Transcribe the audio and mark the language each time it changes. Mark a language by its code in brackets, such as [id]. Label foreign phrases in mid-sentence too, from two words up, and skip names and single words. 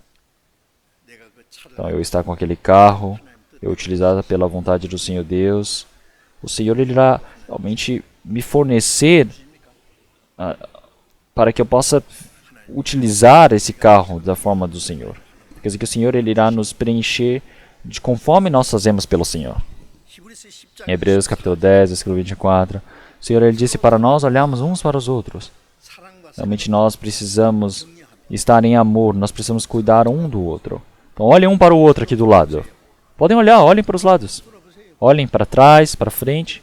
[pt] Então, eu estar com aquele carro, eu utilizado pela vontade do Senhor Deus, o Senhor ele irá realmente me fornecer para que eu possa utilizar esse carro da forma do Senhor. Quer dizer que o Senhor ele irá nos preencher de conforme nós fazemos pelo Senhor. [ko] 히브리서 [pt] Em [ko] 10장 [pt] Hebreus capítulo 10, versículo 24, o Senhor ele disse para nós olharmos uns para os outros. [ko] 사랑과 [pt] Realmente nós precisamos estar em amor, nós precisamos cuidar um do outro. Então olhem um para o outro aqui do lado. Podem olhar, olhem para os lados. Olhem para trás, para frente.